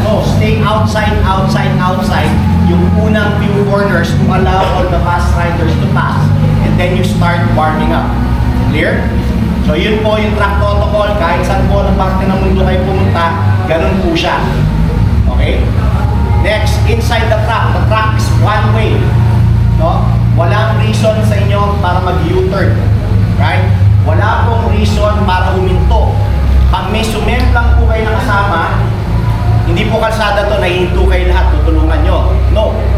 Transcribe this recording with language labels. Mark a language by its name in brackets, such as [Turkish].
[English] No, stay outside, outside, outside. [Filipino] Yung unang [English] few corners to allow all the fast riders to pass. And then you start warming up. Clear? [Filipino] So yun po yung [English] track protocol. [Filipino] Kahit saan po ng parte ng mundo kayo pumunta, ganun po siya. [English] Okay? Next, inside the track is one way. [Filipino] No? Walang reason sa inyo para mag-U-turn. Right? Wala pong reason para huminto. Pag may sumemplang po kayo ng kasama, hindi po kalsada to, nahihinto kayo lahat, tutulungan nyo. No.